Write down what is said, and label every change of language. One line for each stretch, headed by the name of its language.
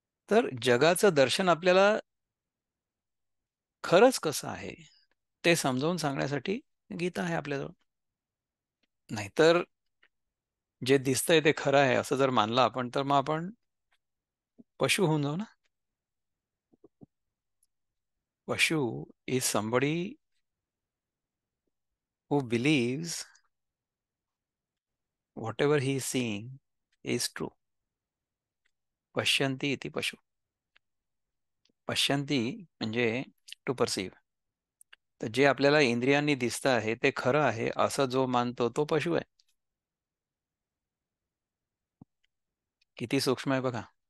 Marathi: तर जगाचं दर्शन आपल्याला खरंच कसं आहे ते समजावून सांगण्यासाठी गीता आहे आपल्याजवळ. नाहीतर जे दिसतंय ते खरं आहे असं जर मानलं आपण, तर मग आपण पशु होऊन जाऊ ना.
English: Pashu is somebody who believes whatever he is seeing is true.
Sanskrit: पश्यन्ति इति पशु.
Marathi: पश्यन्ति म्हणजे
English: To perceive.
Marathi: तर जे आपल्याला इंद्रियांनी दिसतं आहे ते खरं आहे असं जो मानतो तो पशु आहे. किती सूक्ष्म आहे बघा.